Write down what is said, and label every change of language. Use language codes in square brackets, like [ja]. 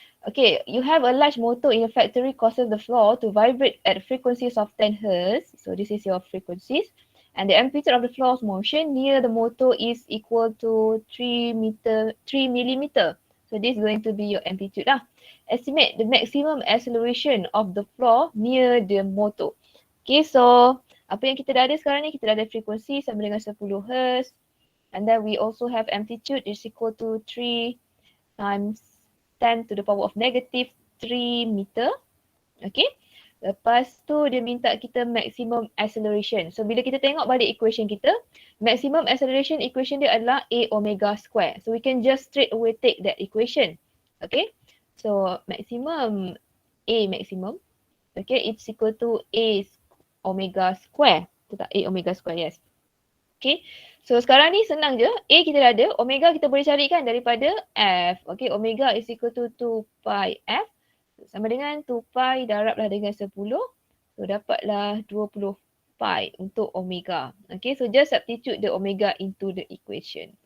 [en] Okay, you have a large motor in a factory causes the floor to vibrate at frequencies of 10 Hz. So this is your frequencies. And the amplitude of the floor's motion near the motor is equal to 3 millimeter. So this is going to be your amplitude lah. Estimate the maximum acceleration of the floor near the motor. [ms] Okay, so apa yang kita dah ada sekarang ni, kita dah ada frekuensi sama dengan 10 Hz. [en] And then we also have amplitude is equal to 3 times 10 to the power of negative 3 meter. [ms] Okay. Lepas tu dia minta kita maximum acceleration. So bila kita tengok balik equation kita, maximum acceleration equation dia adalah A omega square. [en] So we can just straight away take that equation. Okay. So maximum A maximum. Okay. It's equal to A omega square. [ms] Betul tak? A omega square, yes. Okay. So sekarang ni senang je. A kita dah ada. Omega kita boleh carikan daripada F. [en] Okay. Omega is equal to 2 pi F. [ms] Sama dengan 2 pi darablah dengan 10. So dapatlah 20 pi untuk omega. [en] Okay. So just substitute the omega into the equation.